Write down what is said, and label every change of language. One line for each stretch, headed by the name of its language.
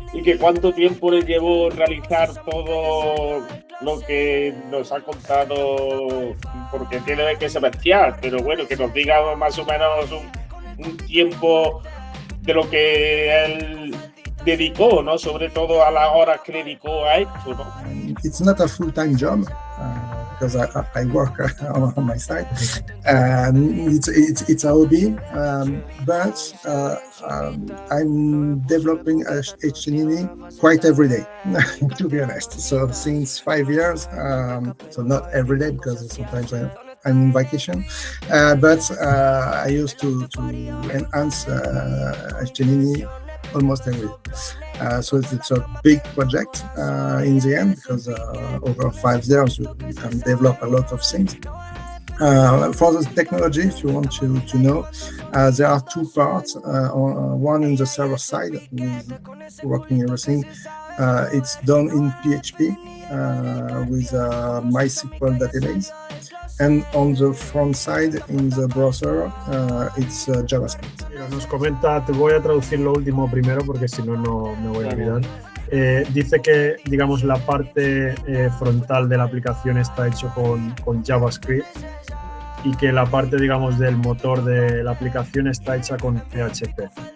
Spanish: ¿Y que cuánto tiempo le llevó realizar todo lo que nos ha contado? Porque tiene que ser bestial, pero bueno, que nos diga más o menos un tiempo de lo que él dedicó, ¿no? Sobre todo a las horas que dedicó a esto, ¿no?
English: It's not a full-time job because I work on my side. It's a hobby, but I'm developing HTML quite every day, to be honest. So since 5 years, so not every day because sometimes I'm in vacation, but I used to enhance HTML almost every day. So it's a big project in the end because over 5 years you can develop a lot of things. For the technology, if you want to know, there are 2 parts. One in the server side, with working everything. It's done in PHP with a MySQL database. And on the front side, in the browser, it's JavaScript.
Spanish: Mira, nos comenta, te voy a traducir lo último primero porque si no, no me voy a olvidar. Dice que, digamos, la parte frontal de la aplicación está hecho con JavaScript y que la parte, digamos, del motor de la aplicación está hecha con PHP.